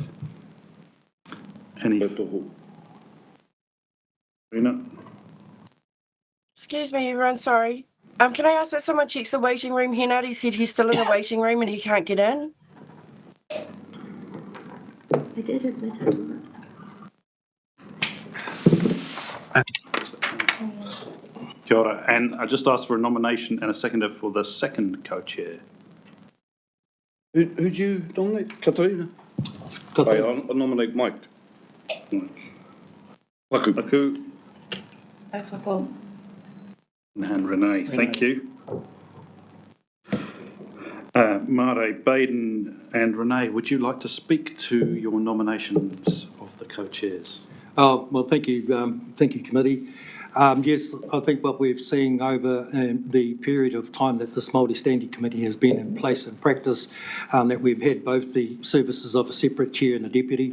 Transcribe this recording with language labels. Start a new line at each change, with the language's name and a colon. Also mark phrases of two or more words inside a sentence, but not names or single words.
Māori: Kia ora.
English: Any? Rena? Excuse me, everyone, sorry. Can I ask that someone checks the waiting room? He said he's still in the waiting room and he can't get in. I did admit it.
Māori: Kia ora.
English: And I just asked for a nomination and a seconder for the second co-chair. Who'd you nominate? Katarina? I nominate Mike. Paku. Paku Whakako. and Renee, thank you. Mare, Baden and Renee, would you like to speak to your nominations of the co-chairs? Oh, well, thank you, committee. Yes, I think what we've seen over the period of time that this Māori Standing Committee has been in place and practice, that we've had both the services of a separate chair and a deputy.